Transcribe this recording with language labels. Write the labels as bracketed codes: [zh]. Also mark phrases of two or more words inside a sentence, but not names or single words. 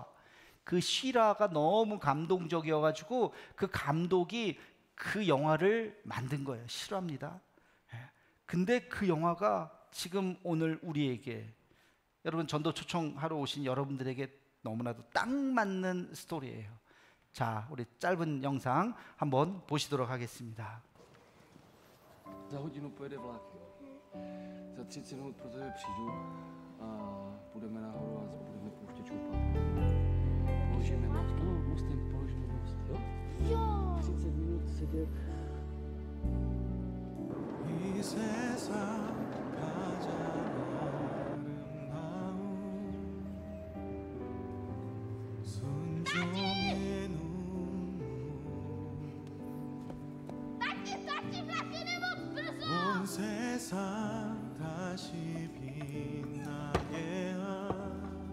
[ko] 그 실화가 너무 감동적이어가지고 그 감독이 그 영화를 만든 거예요. 실화입니다. 예. 근데 그 영화가 지금 오늘 우리에게, 여러분 전도 초청하러 오신 여러분들에게 너무나도 딱 맞는 스토리예요. 자, 우리 짧은 영상 한번 보시도록 하겠습니다. [cs] Za hodinu pojede vlak, jo. Za 30 minut pro tebe přijdu a půjdeme nahoru a budeme pouštět šupat. Položíme most, no, mostem položíme most, jo? Jo! 30 minut sedět. [ko] 이 세상 가장 아름다운 순종의 눈물 온 세상 다시 빛나게 한